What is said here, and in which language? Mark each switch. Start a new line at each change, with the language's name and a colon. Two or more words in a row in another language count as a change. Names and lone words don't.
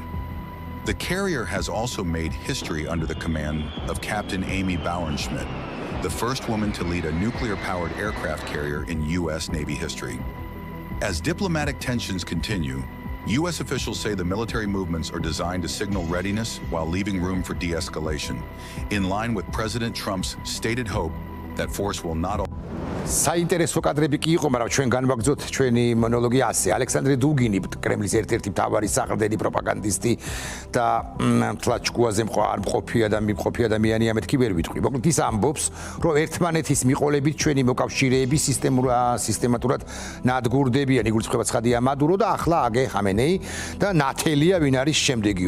English: The carrier has also made history under the command of Captain Amy Bauernschmidt, the first woman to lead a nuclear-powered aircraft carrier in U.S. Navy history. As diplomatic tensions continue, U.S. officials say the military movements are designed to signal readiness while leaving room for de-escalation, in line with President Trump's stated hope that force will not...
Georgian: საინტერესო კადრები კი იყო, მაგრამ ჩვენ განვაგრძოთ ჩვენი მონოლოგი ასე. ალექსანდრე დუგინი, კრემლის ერთ-ერთი მთავარი საყრდენი პროპაგანდისტი და თლაჩკუაზე მყოფი ადამიანი ამეთქი ვერ ვიტყვი. მოკლედ ის ამბობს, რომ ერთმანეთის მიყოლებით ჩვენი მოკავშირეები სისტემატურად ნადგურდებიან, იგულისხმება ცხადია მადურო და ახლა აგე ხამენეი და ნათელია ვინ არის შემდეგიო.